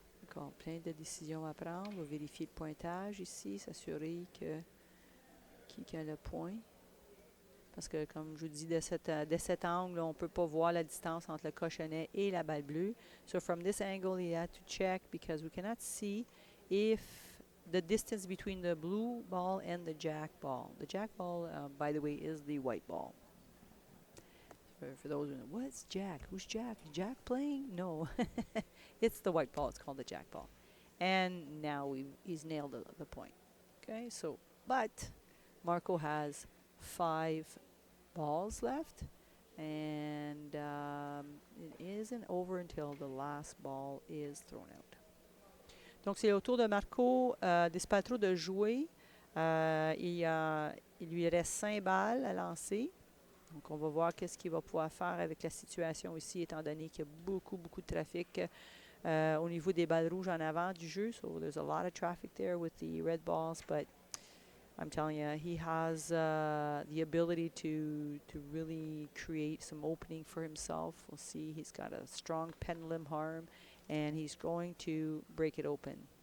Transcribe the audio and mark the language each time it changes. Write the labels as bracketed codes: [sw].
[fr] Encore plein de décisions à prendre. On va vérifier le pointage ici, s'assurer que qui a le point. Parce que, comme je vous dis, de cet angle, on ne peut pas voir la distance entre le cochonnet et la balle bleue. [en] So from this angle, you have to check because we cannot see if the distance between the blue ball and the jack ball. The jack ball, by the way, is the white ball. For those who know, what's jack? Who's jack? Is Jack playing? No. It's the white ball. It's called the jack ball. And now he's nailed the point. Okay, so, but Marco has 5 balls left, and it isn't over until the last ball is thrown out. [fr] Donc, c'est au tour de Marco Dispaltro de jouer. Il lui reste 5 balles à lancer. Donc, on va voir qu'est-ce qu'il va pouvoir faire avec la situation ici, étant donné qu'il y a beaucoup de trafic au niveau des balles rouges en avant du jeu. [en] So, there's a lot of traffic there with the red balls, but I'm telling you, he has the ability to really create some opening for himself. We'll see. He's got a strong pendulum arm, and he's going to break it open.